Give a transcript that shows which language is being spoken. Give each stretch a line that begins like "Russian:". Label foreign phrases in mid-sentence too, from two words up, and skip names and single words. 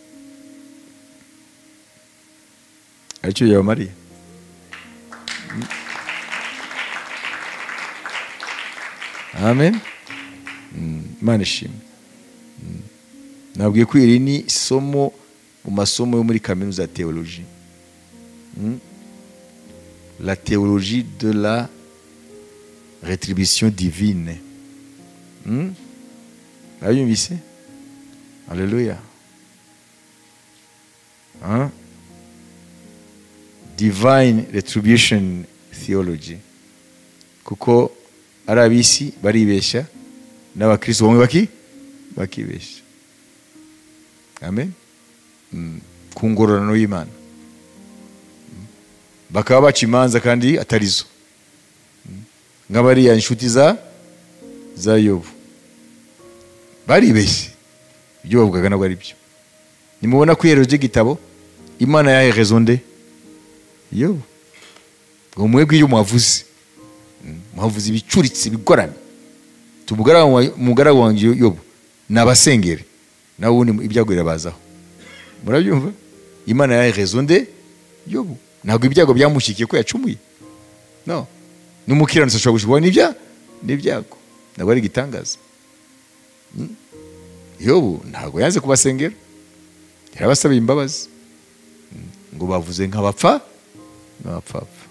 Kinyarwanda: Aricyo yawe Mariya. Amen. Imana ishimwe. Nabwiye ko iri ni somo mu masomo yo muri kaminuza ya théologie.
French: La théologie de la rétribution divine.
Kinyarwanda: Ayumvise? Alléluia.
English: Divine retribution theology.
Kinyarwanda: Kuko arabisi baribeshya n'abakristo bamwe bakibeshya. Amen. Ku ngororano y'Imana. Bakaba baca imanza kandi atarizo. Nk'abariya inshuti za Yobu. Baribeshye. Ibyo bavugaga nabwo ari byo. Nimubona ko iherezo ry'igitabo Imana yahe
French: raison de
Kinyarwanda: Yobu. Ngo mwebwe iyo mwavuze ibicuritse bigoranye. Umugaragu wanjye Yobu nabasengere, nawe ubundi ibyago birabazaho. murabyumva? Imana yahaye
French: raison de
Kinyarwanda: Yobu. Ntabwo ibyago byamushyikiye ko yacumuye, no. N'umukiranutsi ashobora gushikwa n'ibyago, ntabwo ari igitangaza. Yobu ntabwo yanze kubasengera, yarabasaba imbabazi, ngo bavuze nk'abapfapfa.